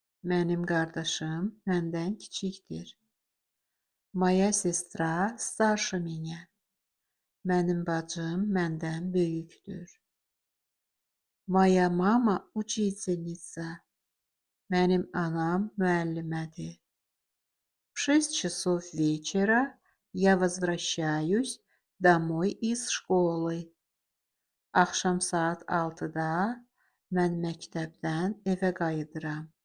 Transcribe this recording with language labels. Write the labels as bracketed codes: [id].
[az] Mənim qardaşım məndən kiçikdir. [ru] Моя сестра старше меня. [az] Mənim bacım məndən böyükdür. [ru] Моя мама учительница. [az] Mənim anam müəllimədir. [ru] В 6 часов вечера я возвращаюсь домой из школы. [az] Axşam saat 6-da mən məktəbdən evə qayıdıram.